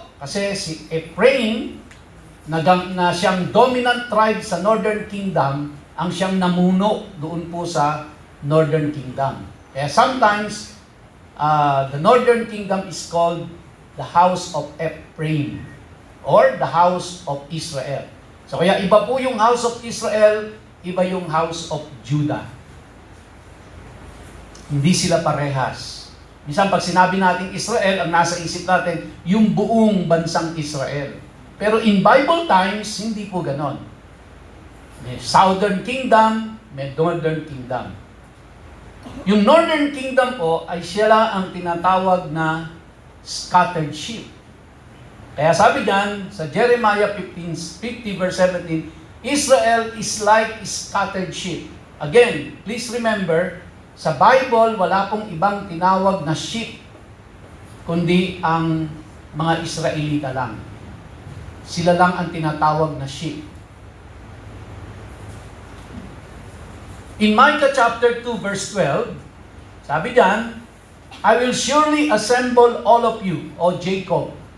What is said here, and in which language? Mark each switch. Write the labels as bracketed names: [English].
[Filipino] Kasi si Ephraim, na siyang dominant tribe sa Northern Kingdom, ang siyang namuno doon po sa Northern Kingdom. [English] Kaya sometimes, the Northern Kingdom is called the House of Ephraim or the House of Israel. [Filipino] So kaya iba po yung House of Israel, iba yung House of Judah. Hindi sila parehas. Minsan pag sinabi natin Israel, ang nasa isip natin, yung buong bansang Israel. Pero in Bible times, hindi po ganon. May Southern Kingdom, may Northern Kingdom. Yung Northern Kingdom po ay sila ang tinatawag na scattered sheep. Kaya sabi diyan sa [English] Jeremiah 50 verse 17, Israel is like scattered sheep. Again, please remember, [Filipino] sa Bible, wala pong ibang tinawag na sheep, kundi ang mga Israelita lang. Sila lang ang tinatawag na sheep. [English] In Micah chapter 2 verse 12, [Filipino] sabi diyan, [English] I will surely assemble all of you, O Jacob.